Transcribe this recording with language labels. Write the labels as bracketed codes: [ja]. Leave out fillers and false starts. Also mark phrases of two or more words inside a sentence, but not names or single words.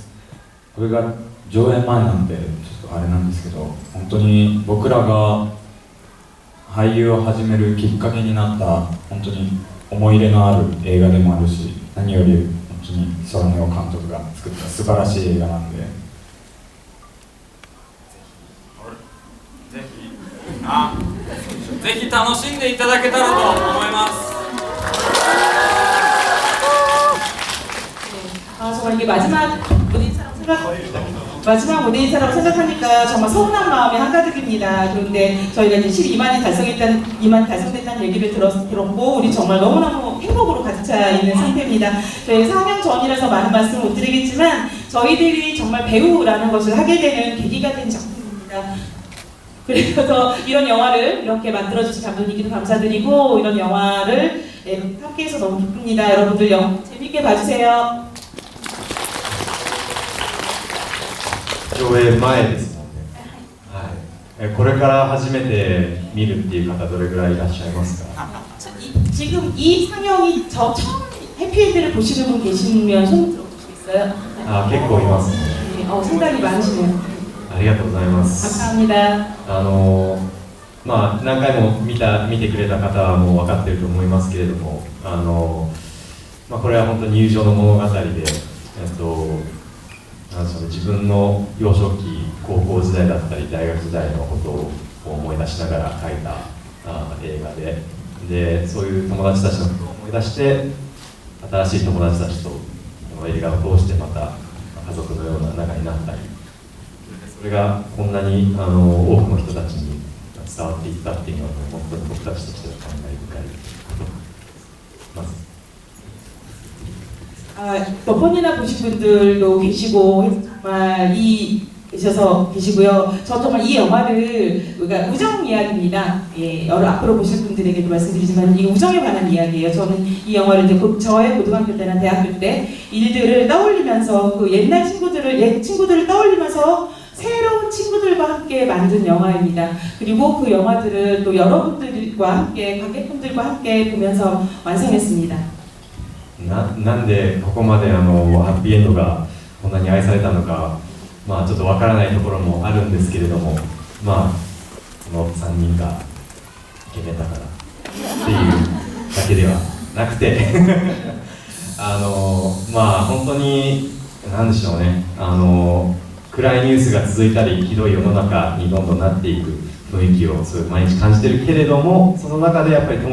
[ja] これが上映前なんでちょっとあれなんですけど、本当に僕らが俳優を始めるきっかけになった本当に思い入れのある映画でもあるし、何より本当に空野監督が作った素晴らしい映画なんで、ぜひ楽しんでいただけたらと思います。 [ko] 정말 이게 마지막 무대 인사라고 생각하니까 정말 서운한 마음이 한가득입니다. 그런데 저희가 이제 12만이 달성됐다는 얘기를 들었고 우리 정말 너무너무 행복으로 가득 차 있는 상태입니다. 저희 상영 전이라서 많은 말씀을 못 드리겠지만 저희들이 정말 배우라는 것을 하게 되는 계기가 된 작품입니다. 그래서 이런 영화를 이렇게 만들어주신 감독님께도 감사드리고 이런 영화를 함께해서 너무 기쁩니다. 여러분들 재밌게 봐주세요. [ja] 上映前ですもんね。はい。これから初めて見るっていう方どれぐらいいらっしゃいますか？ [ko] 지금 이 상영이 처음 해피엔드를 보시는 분 계시면 손 들어보시겠어요? [ja] 結構いますね。 [ko] 상당히 많으시네요. [ja] ありがとうございます。 [ko] 감사합니다. [ja] 何回も見てくれた方はもう分かっていると思いますけれども、これは本当に友情の物語で、自分の幼少期、高校時代だったり大学時代のことを思い出しながら描いた映画で、そういう友達たちのことを思い出して新しい友達たちとこの映画を通してまた家族のような仲になったり、それがこんなに多くの人たちに伝わっていったっていうのは本当に僕たちとしては感慨深いことです。 [ko] 몇 번이나 보신 분들도 계시고 정말 계셔서 계시고요. 저 정말 이 영화를 우리가 우정 이야기입니다. 앞으로 보실 분들에게도 말씀드리지만 이게 우정에 관한 이야기예요. 저는 이 영화를 이제 저의 고등학교 때나 대학교 때 일들을 떠올리면서 옛 친구들을 떠올리면서 새로운 친구들과 함께 만든 영화입니다. 그리고 그 영화들을 또 여러분들과 함께 관객분들과 함께 보면서 완성했습니다. [ja] なんでここまでハッピーエンドがこんなに愛されたのか、ちょっとわからないところもあるんですけれども、この3人がイケメンだからっていうだけではなくてまあ本当に何でしょうね、暗いニュースが続いたりひどい世の中にどんどんなっていく雰囲気をすごい毎日感じてるけれども、その中でやっぱり